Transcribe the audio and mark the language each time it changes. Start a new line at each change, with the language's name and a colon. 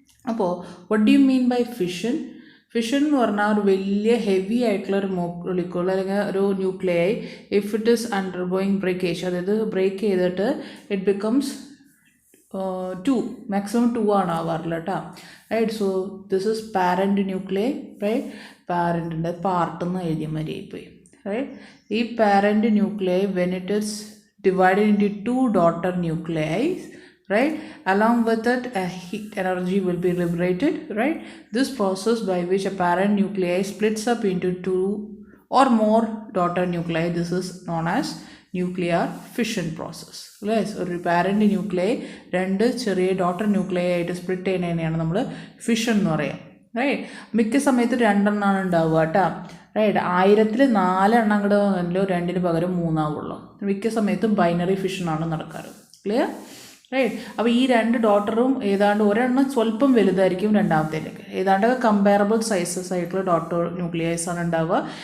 Malayalam: അപ്പോൾ
English: What do you mean by fission?
Malayalam: Fission എന്ന് പറഞ്ഞാൽ ഒരു വലിയ ഹെവി ആയിട്ടുള്ള ഒരു മോളിക്യൂൾ അല്ലെങ്കിൽ ഒരു nuclei
English: if it is undergoing breakage,
Malayalam: അതായത് ബ്രേക്ക് ചെയ്തിട്ട്
English: it becomes
Malayalam: 2, മാക്സിമം 2 ആണ് ആവാറില്ല കേട്ടോ.
English: Right, so this is parent nuclei. Right,
Malayalam: പാരൻറ്റിൻ്റെ പാർട്ടെന്ന് എഴുതിയ മാതിരി ആയിപ്പോയി.
English: Right, ഈ parent nuclei when it is divided into 2 daughter nuclei, right, along with it a heat energy will be liberated. Right, this process by which a parent nuclei splits up into 2 or more daughter nuclei, this is known as nuclear fission process.
Malayalam: Yes, ഒരു parent nuclei 2 ചെറിയ daughter nuclei ആയിട്ട് split ചെയ്യുന്നതിനെയാണ് നമ്മൾ fission എന്ന് പറയുക. Right, മിക്ക സമയത്ത് 2 എണ്ണമാണ് ഉണ്ടാവുക കേട്ടോ. റൈറ്റ്, 1000-ൽ 4 എണ്ണം അങ്ങോട്ട് വന്നല്ലോ, 2-ന് പകരം 3 ആവുള്ളൂ. മിക്ക സമയത്തും ബൈനറി ഫിഷനാണ് നടക്കാറ്. ക്ലിയർ? റൈറ്റ്, അപ്പോൾ ഈ 2 ഡോട്ടറും ഏതാണ്ട് ഒരെണ്ണം സ്വല്പം വലുതായിരിക്കും രണ്ടാമത്തേലേക്ക്, ഏതാണ്ടൊക്കെ കമ്പയറബിൾ സൈസസ് ആയിട്ടുള്ള ഡോട്ടർ ന്യൂക്ലിയൈസ് ആണ് ഉണ്ടാവുക.